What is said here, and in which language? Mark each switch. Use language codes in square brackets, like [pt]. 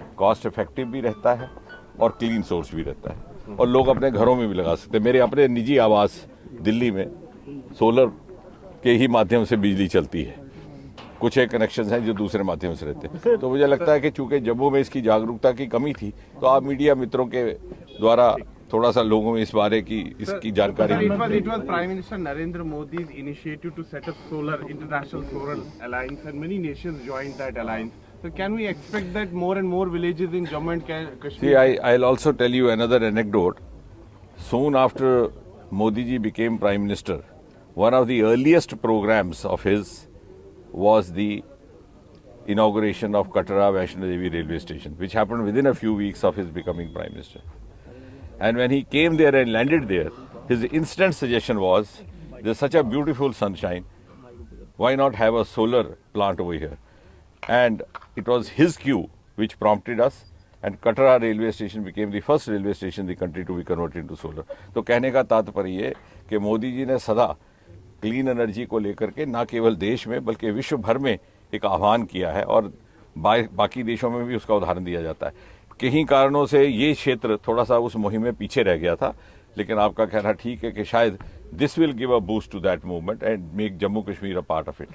[hi] Cost effective भी रहता है और क्लीन सोर्स भी रहता है और लोग अपने घरों में भी लगा सकते हैं। मेरे अपने निजी आवास दिल्ली में सोलर के ही माध्यम से बिजली चलती है। कुछ एक कनेक्शंस हैं जो दूसरे माध्यम से रहते हैं। तो मुझे लगता है कि चूंकि जम्मू में इसकी जागरूकता की कमी थी, तो आप मीडिया मित्रों के द्वारा थोड़ा सा लोगों में इस बारे की इसकी जानकारी [en] It was Prime Minister Narendra Modi's initiative to set up international solar alliance, and many nations joined that alliance. So can we expect that more and more villages in Jammu and Kashmir? See, I'll also tell you another anecdote. Soon after Modi ji became Prime Minister, one of the earliest programs of his was the inauguration of Katra Vaishno Devi railway station, which happened within a few weeks of his becoming Prime Minister. And when he came there and landed there, his instant suggestion was, there's such a beautiful sunshine, why not have a solar plant over here? And it was his cue which prompted us, and Katra railway station became the first railway station in the country to be converted into solar. [hi] तो कहने का तात्पर्य ये कि मोदी जी ने सदा clean energy को लेकर के न केवल देश में बल्कि विश्व भर में एक आह्वान किया है, और बाकी देशों में भी उसका उदाहरण दिया जाता है। कई कारणों से ये क्षेत्र थोड़ा सा उस मुहिम में पीछे रह गया था, लेकिन आपका कहना ठीक है कि शायद [en] This will give a boost to that movement and make Jammu Kashmir a part of it.